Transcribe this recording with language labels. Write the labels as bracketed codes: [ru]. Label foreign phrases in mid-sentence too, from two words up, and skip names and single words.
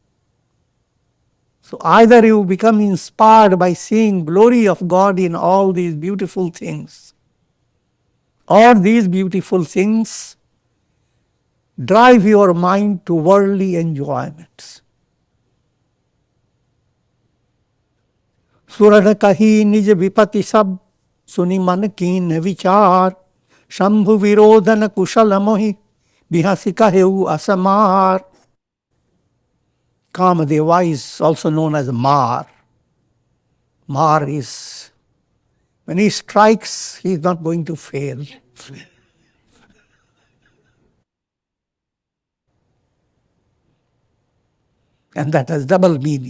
[en] So either you become inspired by seeing glory of God in all these beautiful things, or these beautiful things drive your mind to worldly enjoyments. [awa] सुरन कही निज विपति सब, सुनि मन कीन विचार, शंभु विरोधन कुशल मोहि, बिहसि कहेउ असमार. [en] Kamadeva is also known as Mar. Mar is, when he strikes, he is not going to fail. And that has double meaning.